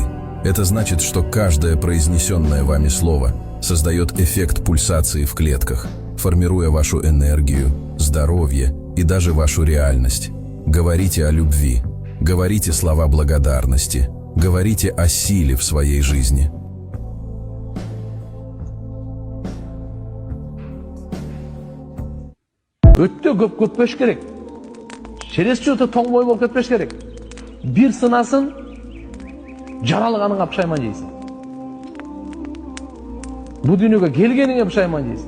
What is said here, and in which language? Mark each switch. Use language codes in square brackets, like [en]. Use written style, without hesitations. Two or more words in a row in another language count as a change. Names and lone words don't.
[ru] Это значит, что каждое произнесенное вами слово создает эффект пульсации в клетках, формируя вашу энергию, здоровье и даже вашу реальность. Говорите о любви, говорите слова благодарности, говорите о силе в своей жизни. [ky] Өтө көп кетпеш керек. Через өтө тоңмой болуп кетпеш керек. Бир сынасын, жаралганыңа пушайман жейсиң. Бу дүйнөгө келгениңе пушайман жейсиң.